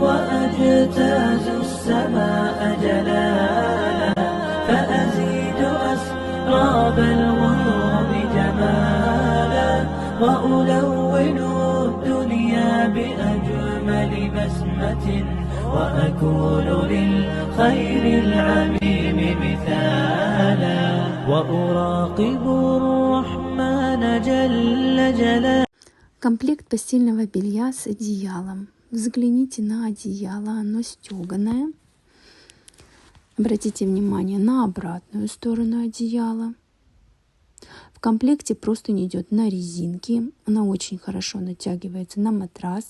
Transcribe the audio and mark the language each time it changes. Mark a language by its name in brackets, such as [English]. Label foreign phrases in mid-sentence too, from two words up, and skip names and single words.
[Arabic] وأجتاز السماء جلالا فأزيد أسراب الغيوم جمالا وألون الدنيا بأجمل بسمة وأكون للخير العميم مثالا وأراقب الرحمن جل جلاله. [Russian] Комплект постельного белья с одеялом. Взгляните на одеяло, оно стеганое. Обратите внимание на обратную сторону одеяла. В комплекте простынь идет на резинке. Она очень хорошо натягивается на матрас.